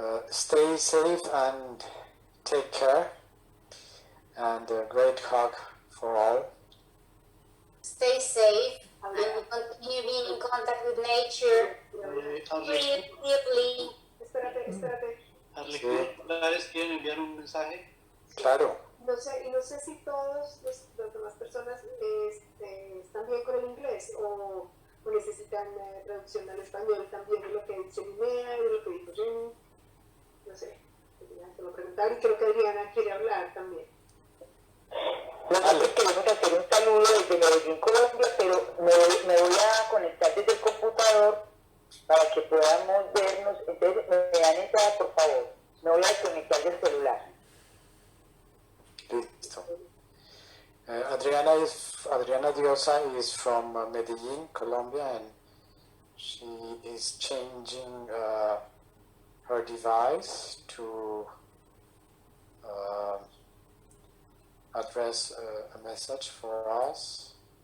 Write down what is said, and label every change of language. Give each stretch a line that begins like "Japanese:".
English: Stay safe and take care. And a great hug for all. Stay safe and continue being in contact with nature. Breathe deeply.
Spanish: Espérate. Arlequín, ¿Polares quieren enviar un mensaje? Claro. No sé si todas las demás personas están bien con el inglés o necesitan traducción al español también de lo que dice Linnea, de lo que dijo Jenny. No sé, te lo preguntar y creo que Adriana quiere hablar también. Nosotros queremos hacer un saludo desde Medellín, Colombia, pero me voy a conectar desde el computador para que podamos vernos. Entonces, me dan entrada, por favor. Me voy a desconectar del celular. Listo.
English: Adriana Diosa is from Medellin, Colombia, and she is changing her device to address a message for us.